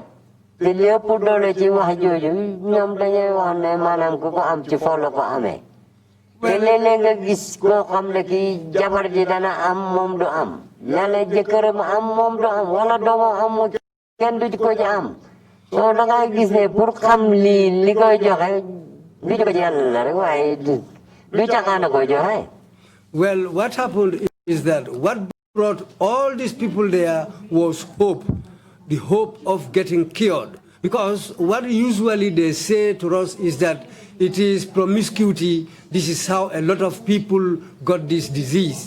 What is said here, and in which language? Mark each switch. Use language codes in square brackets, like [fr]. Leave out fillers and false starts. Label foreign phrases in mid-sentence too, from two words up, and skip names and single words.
[wo] te lépp doole ci wax jooju ñoom dañuy wax ne maanaam ku ko am ci foo la ko amee te léeg-léeg nga gis koo xam ne kii jabar ji dana am moom du am yàlla jëkkëram am moom du am wala doomam am mu kenn du ko ci am soo da nga gis ne pour xam li koy joxe lu jóge ci yàlla la rek waaye du caaxaan koy joxe. [en] Well, what happened is that what brought all these people there was hope. The hope of getting cured. Because what usually they say to us is that it is promiscuity. This is how a lot of people got this disease.